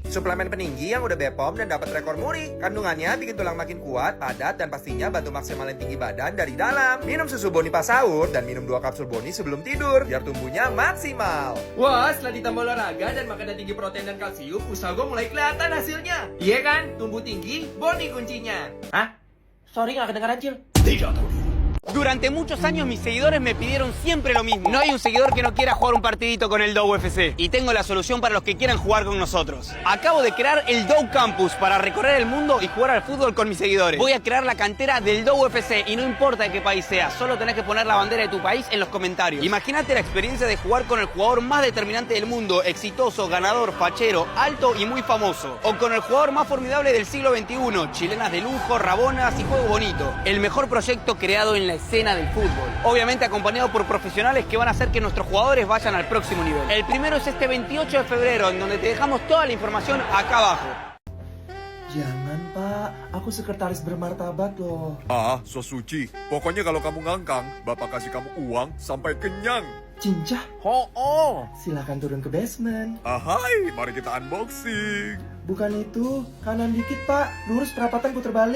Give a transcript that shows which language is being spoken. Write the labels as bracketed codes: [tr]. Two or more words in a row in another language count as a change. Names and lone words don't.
[id] Suplemen peninggi yang udah BPOM dan dapat rekor muri. Kandungannya bikin tulang makin kuat, padat, dan pastinya bantu maksimalin tinggi badan dari dalam. Minum susu Boni pas sahur dan minum 2 kapsul Boni sebelum tidur biar tumbuhnya maksimal. Wah, setelah ditambah olahraga dan makanan tinggi protein dan kalsium, usaha gue mulai kelihatan hasilnya. Iya kan? Tumbuh tinggi, Boni kuncinya. Hah? Sorry, nggak kedengaran, Cil. Tidak tahu. [es] Durante muchos años mis seguidores me pidieron siempre lo mismo. No hay un seguidor que no quiera jugar un partidito con el Dough FC. Y tengo la solución para los que quieran jugar con nosotros. Acabo de crear el Dough Campus para recorrer el mundo y jugar al fútbol con mis seguidores. Voy a crear la cantera del Dough FC y no importa de qué país sea, solo tenés que poner la bandera de tu país en los comentarios. Imagínate la experiencia de jugar con el jugador más determinante del mundo, exitoso, ganador, fachero, alto y muy famoso. O con el jugador más formidable del siglo XXI, chilenas de lujo, rabonas y juego bonito. El mejor proyecto creado en la escena del fútbol. Obviamente acompañado por profesionales que van a hacer que nuestros jugadores vayan al próximo nivel. El primero es este 28 de febrero, en donde te dejamos toda la información acá abajo. [id] Jangan pak, aku sekretaris bermartabat loh. Ah, so suci. Pokoknya kalau kamu ngangkang, Bapak kasih kamu uang sampai kenyang. Cincah, Oh. silakan turun ke basement. Ahai, mari kita unboxing. Bukan itu, kanan dikit pak, lurus perapatan puter balik.